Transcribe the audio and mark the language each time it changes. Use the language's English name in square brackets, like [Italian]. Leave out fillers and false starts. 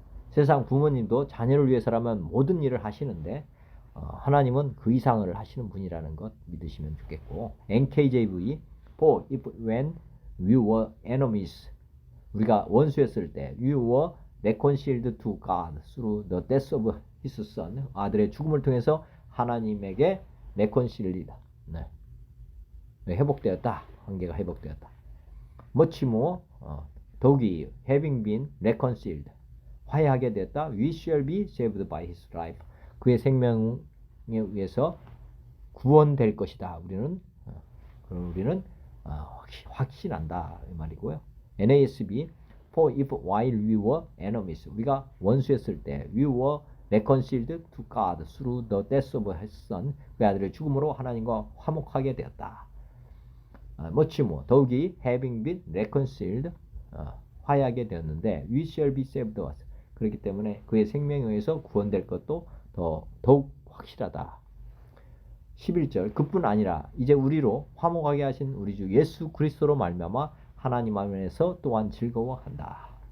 [Korean] 세상 부모님도 자녀를 위해서라면 모든 일을 하시는데 하나님은 그 이상을 하시는 분이라는 것 믿으시면 좋겠고, NKJV [English] For if when we were enemies, [Korean] 우리가 원수였을 때 [English] we were reconciled to God through the death of His Son, [Korean] 아들의 죽음을 통해서 하나님에게 reconciled, 회복되었다. 관계가 회복되었다. [English] much more, [Korean] 더욱이 [English] having been reconciled, [Korean] 화해하게 되었다. [English] We shall be saved by His life, [Korean] 그의 생명에 의해서 구원될 것이다. 우리는 확신한다 이 말이고요. [English] NASB For if while we were enemies, [Korean] 우리가 원수였을 때 [English] we were reconciled to God through the death of His Son, [Korean] 그 아들의 죽음으로 하나님과 화목하게 되었다. [English] much more, [Korean] 더욱이 [English] having been reconciled, [Korean] 화해하게 되었는데 [English] we shall be saved, [Korean] 그렇기 때문에 그의 생명에 의해서 구원될 것도 더욱 확실하다. 11절 그뿐 아니라 이제 우리로 화목하게 하신 우리 주 예수 그리스도로 말미암아 하나님 안에서 또한 즐거워한다.